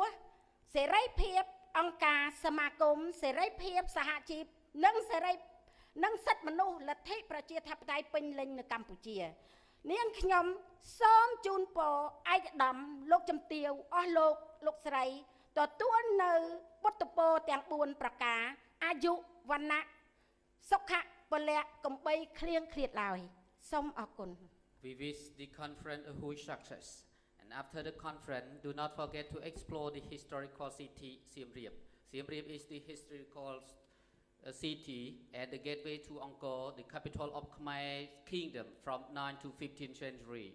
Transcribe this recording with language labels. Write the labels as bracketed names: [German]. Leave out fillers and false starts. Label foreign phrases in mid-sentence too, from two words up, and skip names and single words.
[Khmer] ស់សេរីភាពអង្គការសមាគមសេរីភាពសហជីពនិងសេរីនិងសិទ្ធិមនុស្សលទ្ធិប្រជាធិបតេយ្យពេញលេញនៅកម្ពុជានាងខ្ញុំសូមជូនពរឯកឧត្តមលោកជំទាវអស់លោកស្រីទទួលនៅពុទ្ធពរទាំង4ប្រការអាយុវណ្ណៈសុខៈពលៈកំបីឃ្លៀងឃ្លាតឡើយសូមអរគុណ [English] We wish the conference a huge success. And after the conference, do not forget to explore the historical city Siem Reap. Siem Reap is the historical city and the gateway to Angkor, the capital of Khmer Kingdom from 9th to 15th century.